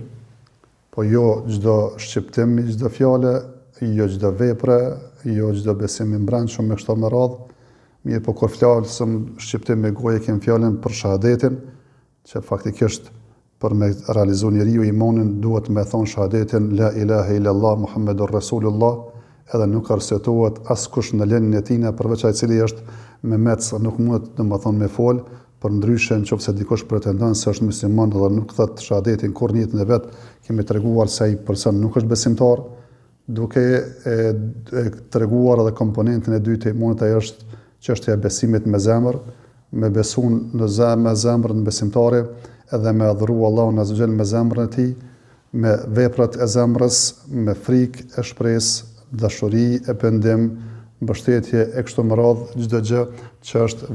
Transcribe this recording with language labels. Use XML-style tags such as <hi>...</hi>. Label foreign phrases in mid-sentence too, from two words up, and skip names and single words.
<sq>Po jo çdo shqiptim, çdo fjale, jo çdo vepre, jo çdo besim i mbrëmshëm me kështu me radhë. Mirë, po kur flasëm shqiptim me gojë, kemi fjalën për shahadetin, që faktikisht për me realizu njeriu imanin duhet me thonë shahadetin</sq> <ar>لا إله إلا الله محمد رسول الله,</ar> <sq>edhe nuk arsyetohet askush në lënien e tij përveç ai i cili është me mec, nuk mund domethënë me fol, për ndryshe nëse dikush pretendon se është musliman dhe nuk thot shahadetin kur në jetën e vet, kemi treguar se ai person nuk është besimtar, duke treguar edhe komponentin e dytë të imanit, ai është çështja e besimit me zemër, me besu në zemrën besimtare, edhe me adhuru Allahun</sq> <ar>عز وجل</ar> <sq>me zemrën e tij, me veprat e zemrës, me frikë e shpresë, dashuri e pendim, mbështetje e kështu me radhë, çdo gjë që është</sq>